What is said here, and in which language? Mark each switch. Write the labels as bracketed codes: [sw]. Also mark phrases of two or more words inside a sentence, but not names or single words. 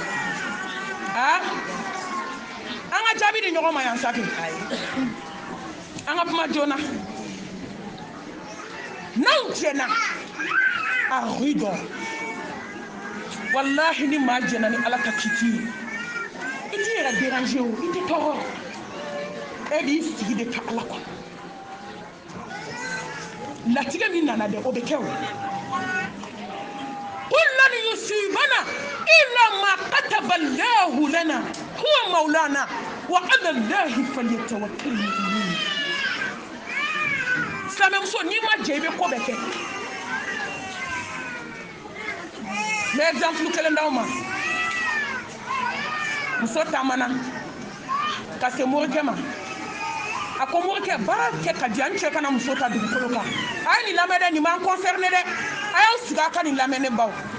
[bm] an ka jaabi di ɲɔgɔn ma yan sa kɛ an ka kuma joona n'anw jɛna a ridɔ wallahi ni maa jɛna ni ala ka kiti ye i t'i yɛrɛ déranger o i tɛ tɔɔrɔ e b'i sigi de ka ala kɔnɔ latigɛ min nana dɛ o bɛ kɛ o [ar] قل لن يصيبنا إلا ما كتب الله لنا هو مولانا وعلى الله فليتوكل المؤمنون [bm] silamɛmuso n'i ma jɛ i bɛ ko bɛɛ kɛ n bɛ exemple kelen d'aw ma muso taamana ka se morikɛ ma a ko morikɛ baara kɛ ka di an cɛ kana muso ta dugukolo kan a ye nin lamɛn dɛ nin b'an concerné dɛ a y'aw sigi a ka nin lamɛn ne baw